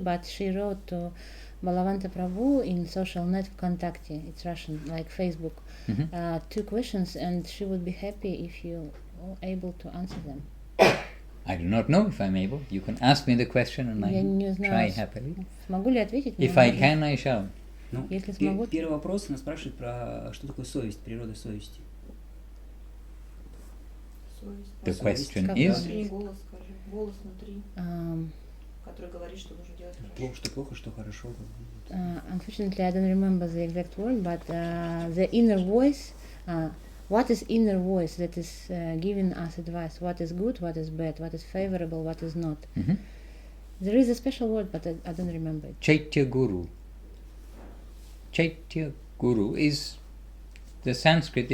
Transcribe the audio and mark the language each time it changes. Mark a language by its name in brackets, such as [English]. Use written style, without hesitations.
[English] But she wrote to Балаванта Прабhu in social net ВКонтакте. It's Russian, like Facebook. Two questions, and she would be happy if you are able to answer them. I do not know if I'm able. You can ask me the question and I will try happily. [Russian] Смогу ли ответить? [English] If I can, I shall. [Russian] Ну, Если смогу. Первый вопрос она спрашивает про что такое совесть, природа совести. [English] The question is. [Russian] Голос внутри. который говорит, что нужно делать хорошо. Плохо, что плохо, что хорошо. [English] Unfortunately, I don't remember the exact word, but the inner voice, what is inner voice that is giving us advice? What is good, what is bad, what is favorable, what is not? Mm-hmm. There is a special word, but I don't remember it. Chaitya Guru. Chaitya Guru is the Sanskrit.